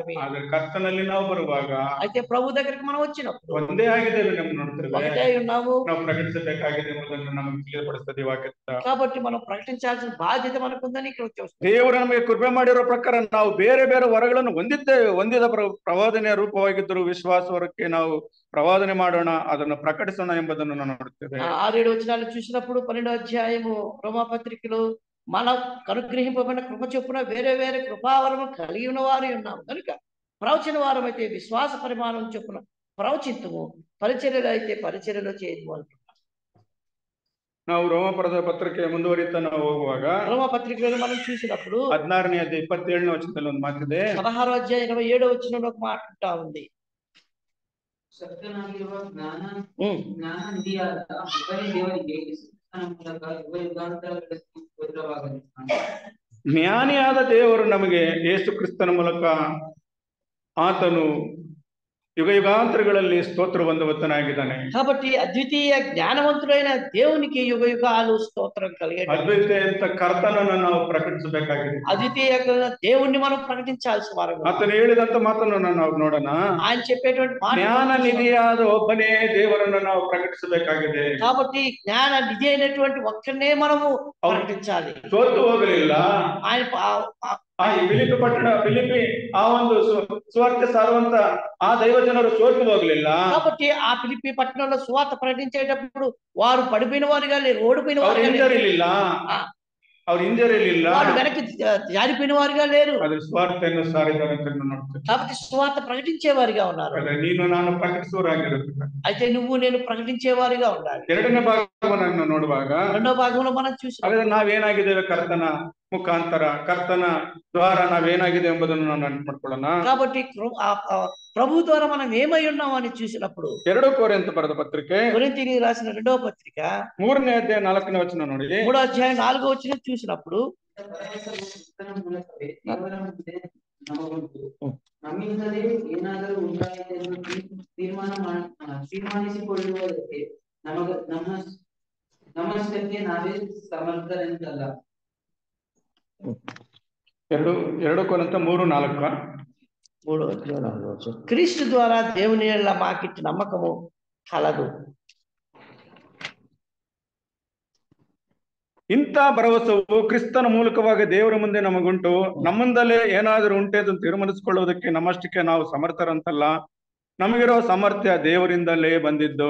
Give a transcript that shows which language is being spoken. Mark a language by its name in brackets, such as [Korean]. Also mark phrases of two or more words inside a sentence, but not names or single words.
[Kannada] ಆದ್ರೆ ಕರ್ತನಲ್ಲಿ ನಾವು ಬರುವಾಗ [Telugu] అయితే ప్రభు దగ్గరికి మనం వచ్చినప్పుడు [Kannada] ಒಂದೇ ಆಗಿದ್ದೇವೆ. ನಮ್ಮ ನೋಡ್ತಿದ್ದೇವೆ [Telugu] ఒకటే ఉన్నాము. [Kannada] ನಾವು ಪ್ರಕಟಿಸಬೇಕಾಗಿದೆ ಎಂಬುದನ್ನು ನಮಗೆ ತಿಳಿಯಪಡಿಸ್ತದೆ ವಾಕ್ಯದಿಂದ. [Telugu] కాబట్టి మనం ప్రకటించాల్సిన బాధ్యత మనకుందని ఇక్కడ చూస్తాం. [Kannada] ದೇವರು ನಮಗೆ ಕೃಪೆ ಮಾಡಿರೋ ಪ್ರಕಾರ ನಾವು ಬೇರೆ ಬೇರೆ ವರಗಳನ್ನು ಹೊಂದಿದ್ದೇವೆ. ಹೊಂದಿದ ಪ್ರವಾದನೆಯ ರೂಪವಾಗಿದ್ದರೂ ವಿಶ್ವಾಸ ವರಕ್ಕೆ ನಾವು ಪ್ರವಾದನೆ ಮಾಡೋಣ, ಅದನ್ನು ಪ್ರಕಟಿಸೋಣ ಎಂಬುದನ್ನು ನಾವು ನೋಡುತ್ತೇವೆ. [Telugu] 6-7 వచనాలు చూసినప్పుడు 12వ అధ్యాయము రోమాపత్రికలో మన అనుగ్రహింపబడిన కృప చొప్పున వేరే వేరే కృపావరము కలిగి ఉన్న వారు ఉన్నాము కనుక ప్రవచన వారం అయితే విశ్వాస పరిమాణం చొప్పున ప్రవచింతుము, పరిచర్యలు అయితే పరిచర్యలో చేయదు అంటున్నారు. [Kannada] ನಾವು ರೋಮಪುರದ ಪತ್ರಿಕೆ ಮುಂದುವರಿತಾ ನಾವು ಹೋಗುವಾಗ [Telugu] రోమపత్రికలో మనం చూసినప్పుడు [Kannada] 16ನೇ ಅಧ್ಯಾಯ 27ನೇ ವಚನದಲ್ಲಿ ಒಂದು ಮಾತಿದೆ. [Telugu] 16వ అధ్యాయం 27వ వచనంలో ఒక మాట ఉంటా ఉంది. [Kannada] ಸತ್ಯನಾಗಿರುವ ಜ್ಞಾನ ನಿಧಿಯಾದ ಒಬ್ಬನೇ ದೇವರಿಗೆ ಮೂಲಕ ಯುಗಾಂತರಗಳಲ್ಲಿ ಸ್ತೋತ್ರವಾಗಲಿ. ಜ್ಞಾನಿಯಾದ ದೇವರು ನಮಗೆ ಯೇಸು ಕ್ರಿಸ್ತನ ಮೂಲಕ ಆತನು ಯುಗ ಯುಗಾಂತರಗಳಲ್ಲಿ ಸ್ತೋತ್ರ ಹೊಂದುವತನಾಗಿದ್ದಾನೆ. [Telugu] కాబట్టి అద్వితీయ జ్ఞానవంతుడైన దేవునికి యుగ యుగాలు స్తోత్రం కలిగేది. [Kannada] ಅದ್ವಿತೀಯ ಅಂತ ಕರ್ತನನ್ನು ನಾವು ಪ್ರಕಟಿಸಬೇಕಾಗಿದೆ. [Telugu] అద్వితీయ దేవుణ్ణి మనం ప్రకటించాల్సిన వారు. [Kannada] ಆತನು ಹೇಳಿದಂತ ಮಾತನ್ನು ನಾವು ನೋಡೋಣ. [Telugu] ఆయన చెప్పేటువంటి [Kannada] ಜ್ಞಾನ ನಿಧಿಯಾದ ಒಬ್ಬನೇ ದೇವರನ್ನು ನಾವು ಪ್ರಕಟಿಸಬೇಕಾಗಿದೆ. [Telugu] కాబట్టి జ్ఞాన నిధి అయినటువంటి ఒక్కనే మనము ప్రకటించాలి. [Kannada] ಸೋತು ಹೋಗಲಿಲ್ಲ. [Telugu] ఆయన [Kannada] ಫಿಲಿಪಿ ಪಟ್ಟಣ ಫಿಲಿಪಿ ಆ ಒಂದು ಸುವಾರ್ತೆ ಸಾರುವಂತ ಆ ದೈವಜನರು ಸೋತು ಹೋಗಲಿಲ್ಲ. [Telugu] కాబట్టి ఆ ఫిలిప్పి పట్టణంలో సువార్త ప్రకటించేటప్పుడు వారు పడిపోయిన వారుగా లేరు, ఓడిపోయిన వారు [Kannada] ಹಿಂಜರಿಲಿಲ್ಲ. ಅವ್ರು ಹಿಂಜರಿಲಿಲ್ಲ, [Telugu] వారు వెనక్కి జారిపోయిన వారుగా లేరు. [Kannada] ಅದು ಸ್ವಾರ್ಥೆಯನ್ನು ಸಾರಿದ್ದಾರೆ ಅಂತ ನೋಡ್ತೇವೆ. [Telugu] కాబట్టి సువార్త ప్రకటించే వారిగా ఉన్నారు. [Kannada] ನೀನು ನಾನು ಪ್ರಕಟಿಸುವರಾಗಿರುತ್ತೆ. [Telugu] అయితే నువ్వు నేను ప్రకటించే వారిగా ఉండాలి. [Kannada] ಎರಡನೇ ಭಾಗವನ್ನು ನೋಡುವಾಗ [Telugu] రెండో భాగంలో మనం చూసి [Kannada] ಹಾಗಾದ್ರೆ ನಾವೇನಾಗಿದ್ದೇವೆ ಕರ್ತನ ಮುಖಾಂತರ, ಕರ್ತನ ದ್ವಾರ ನಾವೇನಾಗಿದೆ ಎಂಬುದನ್ನು ನಾವು ನೆನಪು ಮಾಡ್ಕೊಳ್ಳೋಣ. [Telugu] కాబట్టి ప్రభు ద్వారా మనం ఏమై ఉన్నామని చూసినప్పుడు [Kannada] 2 ಕೊರಿಂಥ ಬರೆದ ಪತ್ರಿಕೆ [Telugu] కొరింథీయులకు రాసిన 2వ పత్రిక [Kannada] 3ನೇ అధ్యాಯ 4ನೇ ವಚನ ನೋಡಿ. [Telugu] 3వ అధ్యాయం 4వ వచనం చూసినప్పుడు [Kannada] ನಮ್ಮಿಂದಲೇ ಏನಾದರೂ ಉಂಟಾಯಿತೆಂದು ತೀರ್ಮಾನಿಸಿಕೊಳ್ಳುವುದಕ್ಕೆ ನಮ್ಮಷ್ಟಕ್ಕೆ ನಾವೇ ಸಮರ್ಥರೆಂದಲ್ಲ. 2 ಕೊರಿಂಥ 3:4. [Telugu] క్రీస్తు ద్వారా దేవుని యెడల మాకిచ్చిన నమ్మకము కలదు. [Kannada] ಇಂಥ ಭರವಸೆಯು ಕ್ರಿಸ್ತನ ಮೂಲಕವಾಗಿ ದೇವರ ಮುಂದೆ ನಮಗುಂಟು. ನಮ್ಮಿಂದಲೇ ಏನಾದರೂ ಉಂಟೇದು ತೀರ್ಮಾನಿಸಿಕೊಳ್ಳುವುದಕ್ಕೆ ನಮ್ಮಷ್ಟಕ್ಕೆ ನಾವು ಸಮರ್ಥರಂತಲ್ಲ, ನಮಗಿರೋ ಸಾಮರ್ಥ್ಯ ದೇವರಿಂದಲೇ ಬಂದಿದ್ದು.